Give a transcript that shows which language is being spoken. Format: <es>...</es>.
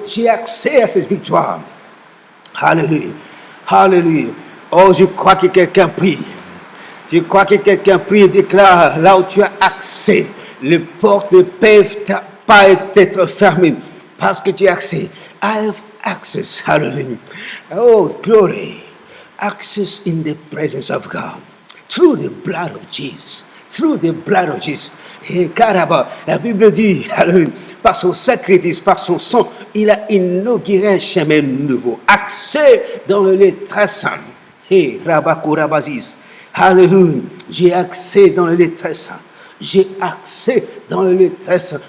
<fr>J'ai accès à cette victoire. Alléluia. Alléluia. Oh, je crois que quelqu'un prie. Je crois que quelqu'un prie et déclare là où tu as accès. Les portes ne peuvent pas être fermées parce que tu as accès.</fr> <en>I have access. Hallelujah. Oh, glory. Access in the presence of God. Through the blood of Jesus. Through the blood of Jesus.</en> <fr>Et caraba, la Bible dit, par son sacrifice, par son sang, il a inauguré un chemin nouveau. Accès dans le lieu très saint. Et rabakourabazis. Alléluia. J'ai accès dans le lieu très saint. J'ai accès dans le lieu très saint.</fr>